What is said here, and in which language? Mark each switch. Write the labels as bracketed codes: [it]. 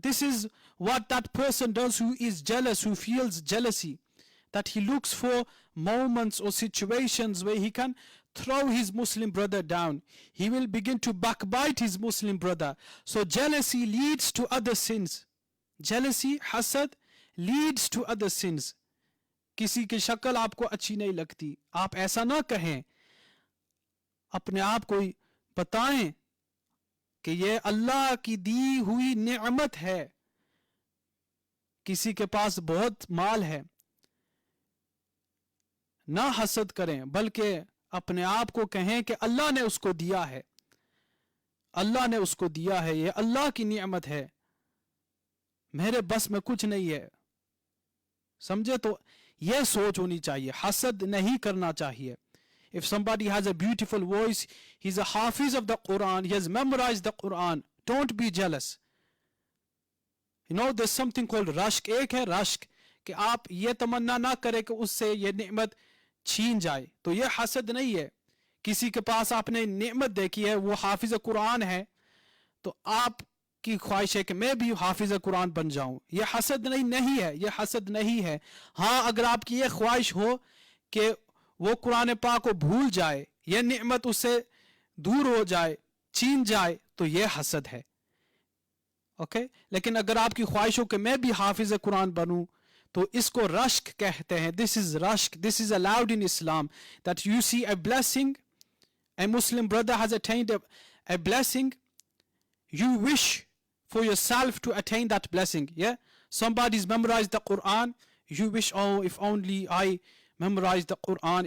[en] This is what that person does who is jealous, who feels jealousy. That he looks for moments or situations where he can throw his Muslim brother down. He will begin to backbite his Muslim brother. So jealousy leads to other sins. Jealousy, hasad, leads to other sins. [hi] किसी की शक्ल आपको अच्छी नहीं लगती, आप ऐसा ना कहें. अपने आप को बताएं कि ये अल्लाह की दी हुई नेमत है. किसी के पास बहुत माल है, ना हसद करें, बल्कि अपने आप को कहें कि अल्लाह ने उसको दिया है, अल्लाह ने उसको दिया है, ये अल्लाह की नेमत है, मेरे बस में कुछ नहीं है. समझे? तो यह सोच होनी चाहिए, हसद नहीं करना चाहिए. [en] If somebody has a beautiful voice, he's a hafiz of the Quran, he has memorized the Quran, don't be jealous. There's something called rashk. [hi] एक है rashk, कि आप ये तमन्ना ना करें कि उससे ये नेमत छीन जाए. तो ये हसद नहीं है. किसी के पास आपने नेमत देखी है, वो हाफिज कुरान है, तो आपकी ख्वाहिश है कि मैं भी हाफिज कुरान बन जाऊं. ये हसद नहीं है, ये हसद नहीं है. हाँ, अगर आपकी ये ख्वाहिश हो कि वो कुरान पाक को भूल जाए, ये नेमत उससे दूर हो जाए, छीन जाए, तो ये हसद है. ओके? लेकिन अगर आपकी ख्वाहिश हो कि मैं भी हाफिज कुरान बनूं, तो इसको रश्क कहते हैं. [en] This is rashk. This is allowed in Islam. That you see a blessing, a Muslim brother has attained a blessing, you wish for yourself to attain that blessing. Somebody's memorized the Quran, you wish, oh, if only I memorize the Quran.